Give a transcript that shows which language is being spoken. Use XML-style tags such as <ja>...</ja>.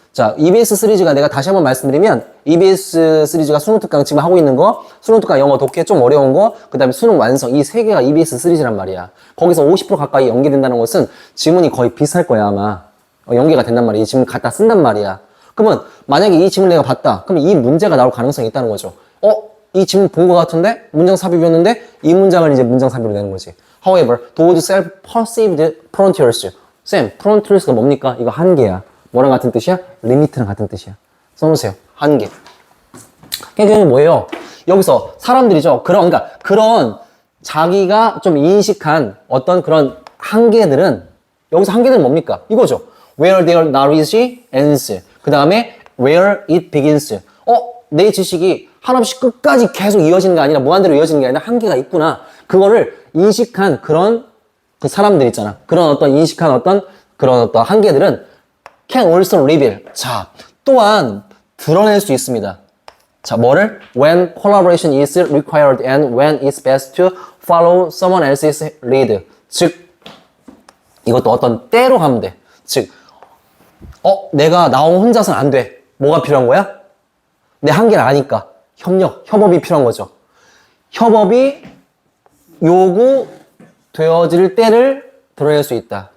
<ko>자, EBS 시리즈가 내가 다시 한번 말씀드리면 EBS 시리즈가 수능 특강 지금 하고 있는 거, 수능 특강 영어 독해 좀 어려운 거, 그 다음에 수능 완성, 이 세 개가 EBS 시리즈란 말이야. 거기서 50% 가까이 연계된다는 것은 지문이 거의 비슷할 거야, 아마. 연계가 된단 말이야. 이 지문 갖다 쓴단 말이야. 그러면 만약에 이 지문을 내가 봤다. 그러면 이 문제가 나올 가능성이 있다는 거죠. 이 지문 본 거 같은데? 문장 삽입이었는데? 이 문장을 이제 문장 삽입으로 내는 거지.</ko> <en>However, those self-perceived frontiers.</en> <ko>쌤, frontiers가 뭡니까? 이거 한계야. 뭐랑 같은 뜻이야? 리미트랑 같은 뜻이야. 써놓으세요. 한계. 그게 뭐예요? 여기서 사람들이죠. 그러니까 그런 자기가 좀 인식한 어떤 그런 한계들은, 여기서 한계들은 뭡니까? 이거죠.</ko> <en>Where their knowledge ends.</en> <ko>그 다음에</ko> <en>where it begins.</en> <ko>내 지식이 한없이 끝까지 계속 이어지는 게 아니라 무한대로 이어지는 게 아니라 한계가 있구나. 그거를 인식한 그런 그 사람들 있잖아. 그런 어떤 인식한 그런 어떤 한계들은</ko> <en>can also reveal.</en> <ko>자, 또한 드러낼 수 있습니다. 자, 뭐를?</ko> <en>When collaboration is required and when it's best to follow someone else's lead.</en> <ko>즉, 이것도 어떤 때로 하면 돼. 즉, 내가 나 혼자서는 안 돼. 뭐가 필요한 거야? 내 한계를 아니까. 협업이 필요한 거죠. 협업이 요구되어질 때를 드러낼 수 있다.</ko>